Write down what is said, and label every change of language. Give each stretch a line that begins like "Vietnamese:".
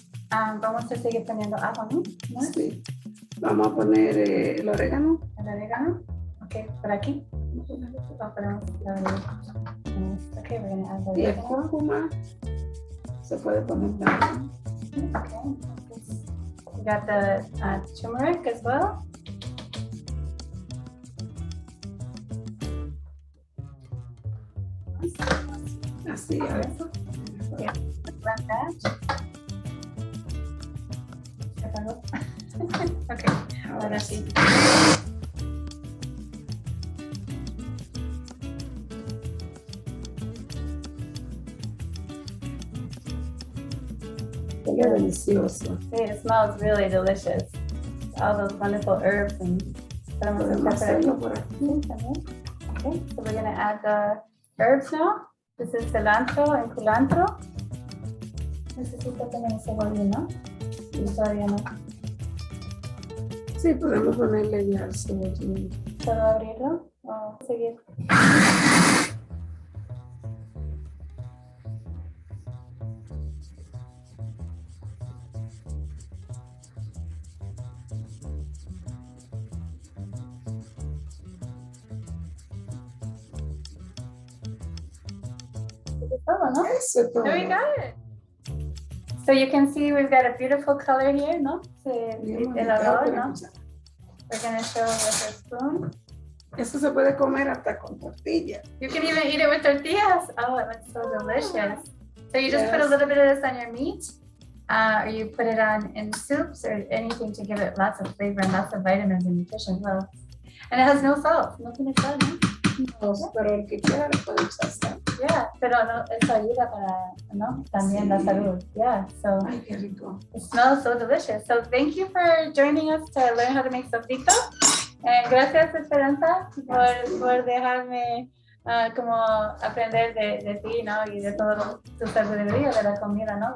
Spanish: Vamos a seguir poniendo ajo, ¿no? Sí. Vamos a poner el orégano. El orégano. Okay, por aquí.
English: Okay, we're going to add the
Spanish: y el cúrcuma. Se puede poner también. Okay.
English: We got the turmeric as well.
Spanish: Así, a ver.
English: Yeah, like that.
Spanish: Okay, ahora sí. Qué delicioso.
English: See, it smells really delicious. All those wonderful herbs and
Spanish: Podemos hacerlo por aquí.
English: Okay, so we're gonna add the herbs now. This is cilantro and culantro.
Spanish: Necesito también cebolla, ¿no? Y todavía no. Sí, podemos ponerle ya el cebollín. ¿Puedo abrirlo o seguir? ¿No? Eso es todo.
English: There we got it. So you can see we've got a beautiful color here, ¿no?
Spanish: El olor, ¿no?
English: We're going to show with a spoon.
Spanish: Eso se puede comer hasta con tortilla.
English: You can even eat it with tortillas. Oh, it looks so delicious. So you just put a little bit of this on your meat, or you put it on in soups or anything to give it lots of flavor and lots of vitamins and nutrition as well. And it has no salt.
Spanish: No tiene sal, ¿no? No, pero el que quiera le puede echar sal. Yeah, pero no, eso ayuda para, ¿no? También la salud. Yeah, so Ay, qué rico.
English: it smells so delicious. So thank you for joining us to learn how to make sofrito.
Spanish: Gracias, Esperanza, por dejarme como aprender de ti, ¿no? Y de todo tu sabiduría de la comida, ¿no?